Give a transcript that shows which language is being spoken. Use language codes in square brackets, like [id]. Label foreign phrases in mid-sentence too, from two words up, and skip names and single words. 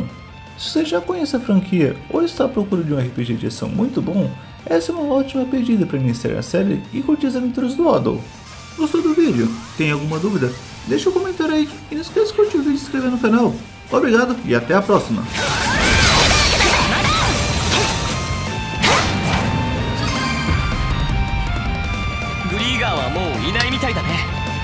[pt] Se você já conhece a franquia ou está à procura de um RPG de ação muito bom, essa é uma ótima pedida para iniciar a série e curtir as aventuras do Ado. Gostou do vídeo? Tem alguma dúvida? Deixa um comentário aí e não esqueça de curtir o vídeo e se inscrever no canal. Obrigado e até a próxima! [ja] グリーガーはもういないみたいだね。